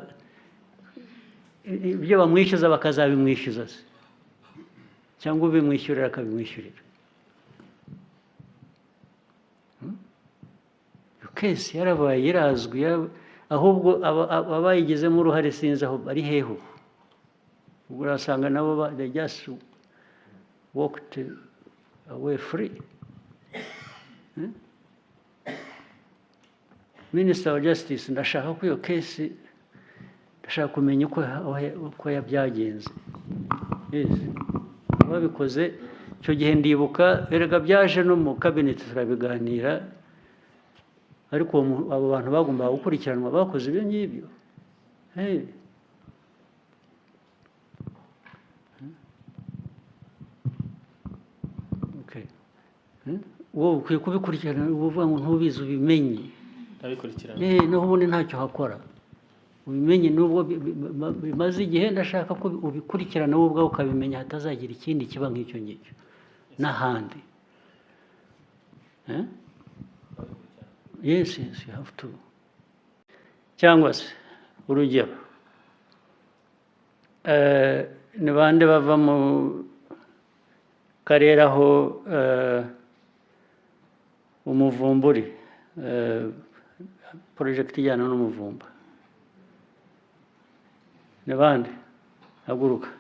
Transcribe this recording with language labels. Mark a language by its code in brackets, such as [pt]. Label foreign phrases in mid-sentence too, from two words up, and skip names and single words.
[rw] ibyo bamwishyuza bakazabimwishyuza se cyangwa ubimwishyurira akabimwishyurira kesi yarabaye irazwi ahubwo abayigizemo uruhare sinzi aho bari heho ubwo urasanga nabo [en] they just walked away free Minister of Justice [rw] ndashaka ko iyo kesi ndashaka kumenya uko yabyagenze babikoze icyo gihe ndibuka erega byaje no mu cabinet turabiganira ariko abo bantu bagomba gukurikiranwa bakoze ibyo ngibyo wowe ukwiye kubikurikirana uvuga ngo ntubizi ubimenye naho ubundi ntacyo hakora ubimenye nubwo bimaze igihe ndashaka ko ubikurikirana wowe ubwawe ukabimenya hatazagira ikindi kiba nk'icyo ngicyo n'ahandi [en] yes you have to [rw] cyangwa se urugero ni bande bava mu karere aho umuvumburi porojegiti ijyana n'umuvumba ni bande haguruka